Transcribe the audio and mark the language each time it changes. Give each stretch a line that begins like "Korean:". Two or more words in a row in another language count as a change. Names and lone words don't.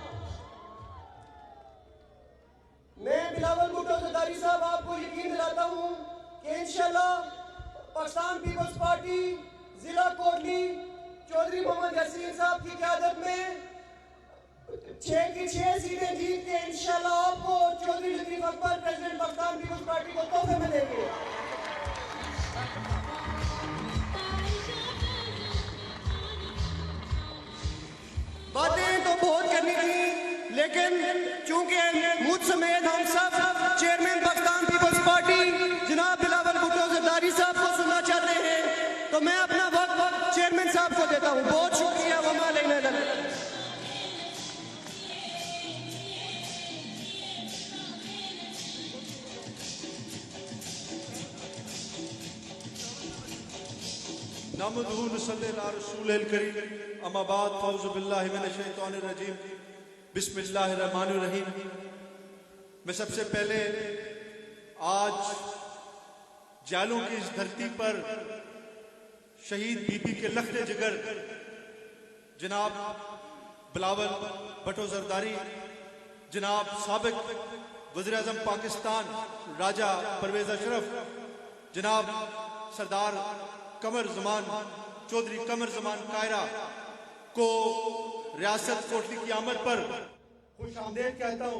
Urdu: میں بلاول بھٹو زرداری صاحب آپ کو یقین دلاتا ہوں کہ ان شاء اللہ پاکستان پیپلز پارٹی ضلع کوٹلی چوہدری محمد یاسین صاحب کی قیادت میں 6 کی 6 سیٹیں جیت کے ان شاء اللہ آپ کو چوہدری لطیف اکبر پریذیڈنٹ پاکستان پیپلز پارٹی کو تحفے میں دیں گے. باتیں تو بہت کرنی تھی لیکن چونکہ مجھ سمیت ہم سب چیئرمین پاکستان پیپلز پارٹی جناب بلاول بھٹو زرداری صاحب کو سننا چاہتے ہیں تو میں اپنا وقت چیئرمین صاحب کو دیتا ہوں۔ بہت شکریہ.
Arabic: وما علينا إلا البلاغ. نحمده نصلي على رسوله الكريم أما بعد فأعوذ بالله من الشيطان الرجيم بسم الله الرحمن الرحيم.
Urdu: میں سب سے پہلے آج جالوں کی اس دھرتی پر شہید بی بی کے لخت جگر جناب بلاول بھٹو زرداری، جناب سابق وزیر اعظم پاکستان راجہ پرویز اشرف، جناب سردار قمر زمان چوہدری قمر زمان کائرہ کو ریاست کوٹلی کی آمد پر خوش آمدید کہتا ہوں.